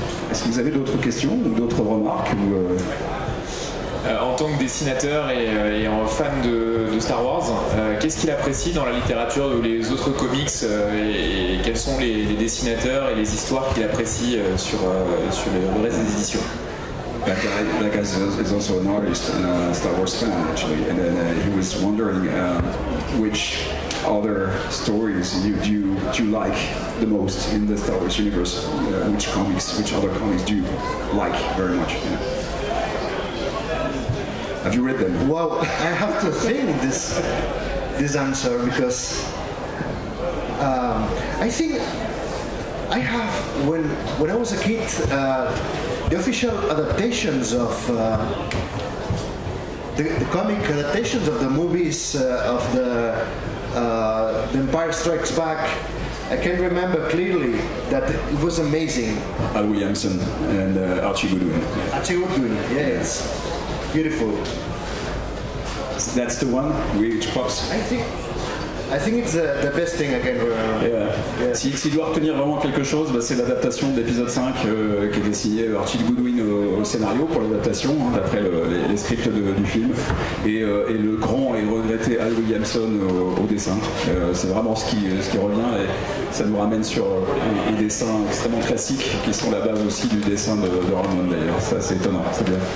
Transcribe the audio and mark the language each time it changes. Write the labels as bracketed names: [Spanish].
[French] Est-ce que vous avez d'autres questions ou d'autres remarques En tant que dessinateur et en fan de Star Wars, qu'est-ce qu'il apprécie dans la littérature ou les autres comics et quels sont les dessinateurs et les histoires qu'il apprécie sur le reste des éditions? [English] That guy is also an artist and a Star Wars fan actually, and then he was wondering which other stories do you like the most in the Star Wars universe? Which other comics do you like very much? Yeah. Have you read them? Well, I have to think this answer because I think I have when I was a kid. The official adaptations of the comic adaptations of the movies of the Empire Strikes Back, I can remember clearly that it was amazing. Al Williamson and Archie Goodwin. Archie Goodwin, yeah, it's beautiful. That's the one which pops. I think it's the best thing I can remember. Yeah. [French] S'il doit retenir vraiment quelque chose, c'est l'adaptation de l'épisode 5 qui était signé Archie Goodwin au scénario pour l'adaptation, d'après les scripts du film, et le grand et regretté Al Williamson au dessin. C'est vraiment ce qui revient, et ça nous ramène sur un dessin extrêmement classique qui sont la base aussi du dessin de Ramon d'ailleurs. Ça c'est étonnant, c'est bien.